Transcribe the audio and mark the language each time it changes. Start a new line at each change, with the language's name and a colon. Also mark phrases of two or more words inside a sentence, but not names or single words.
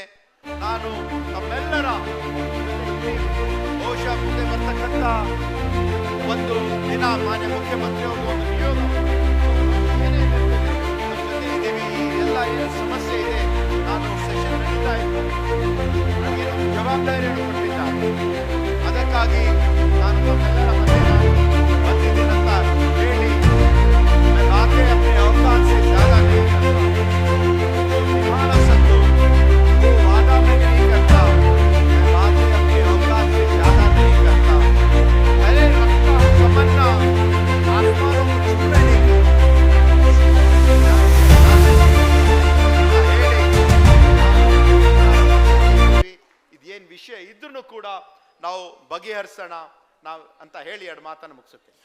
Kannada: ನಾನು ನಮ್ಮೆಲ್ಲರ ಬಹುಶಃ ಮುಂದೆ ಬರ್ತಕ್ಕಂಥ ಒಂದು ದಿನ ಮಾನ್ಯ ಮುಖ್ಯಮಂತ್ರಿ ಅವರು ಒಂದು ನಿಯೋಗ ಏನೇ ಇರ್ತದೆ ನಮ್ಮ ಜೊತೆ ಇದ್ದೀವಿ. ಈ ಎಲ್ಲ ಏನು ಸಮಸ್ಯೆ ಇದೆ, ನಾನು ಸೆಷನ್ ನಡೀತಾ ಇದ್ದು ನನಗೇನು ಜವಾಬ್ದಾರಿಯನ್ನು ಕೊಟ್ಟಿದ್ದಾರೆ, ಅದಕ್ಕಾಗಿ ನಾನು ನಮ್ಮೆಲ್ಲರ ಮಧ್ಯೆ ಬಂದಿದ್ದೇನೆ ಅಂತ ಹೇಳಿ
Hindi: बातें अपने औकात से ज्यादा नहीं करता, तुम्हारा सत्तू वो वादा में नहीं करता, मैं बातें अपने औकात से ज्यादा नहीं करता, अरे रखता हूँ तमन्ना आसमानों को छूने की.
Kannada: ಇದೇನು ವಿಷಯ ಇದ್ರೂ ಕೂಡ ನಾವು ಬಗೆಹರಿಸೋಣ ನಾವು ಅಂತ ಹೇಳಿ ಎರಡು ಮಾತನ್ನು ಮುಗಿಸುತ್ತೇವೆ.